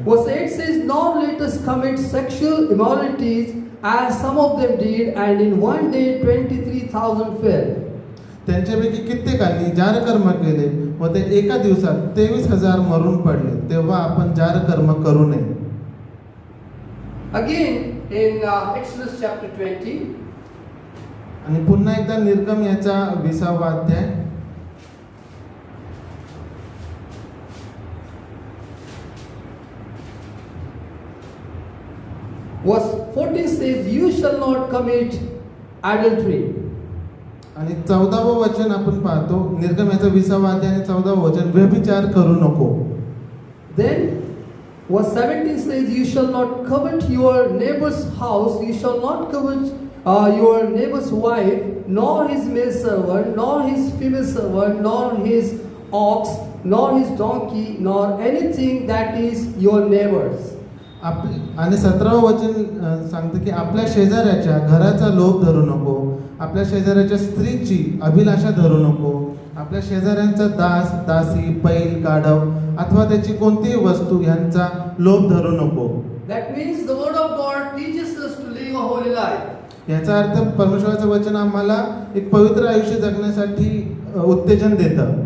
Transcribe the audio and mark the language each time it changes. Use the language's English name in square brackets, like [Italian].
[English] Verse 8 says, nor let us commit sexual immoralities as some of them did, and in one day 23,000 fell. [Marathi] त्यांच्यापैकी कित्येकांनी जारकर्म केले व ते एका दिवसात 23,000 मरून पडले. तेव्हा आपण जारकर्म करू नये. [English] Again in Exodus chapter 20. [Marathi] आणि पुन्हा एकदा निर्गम याचा 20वा अध्याय. [English] Verse 14 says, you shall not commit adultery. [Marathi] आणि 14वं वचन आपण पाहतो. निर्गम याचा 20वा अध्याय आणि 14वं वचन, व्यभिचार करू नको. [English] Then verse 17 says, you shall not covet your neighbor's house, you shall not covet your neighbor's wife, nor his male servant, nor his female servant, nor his ox, nor his donkey, nor anything that is your neighbor's. [Marathi] आणि 17वं वचन सांगतं की आपल्या शेजाऱ्याच्या घराचा लोभ धरू नको, आपल्या शेजाऱ्याच्या स्त्रीची अभिलाषा धरू नको. आपल्या शेजाऱ्यांचा दास दासी बैल गाढव अथवा त्याची कोणतीही वस्तू यांचा लोभ धरू नको. [English] That means the word of God teaches us to live a holy life. [Marathi] याचा अर्थ परमेश्वराचं वचन आम्हाला एक पवित्र आयुष्य जगण्यासाठी उत्तेजन देतं.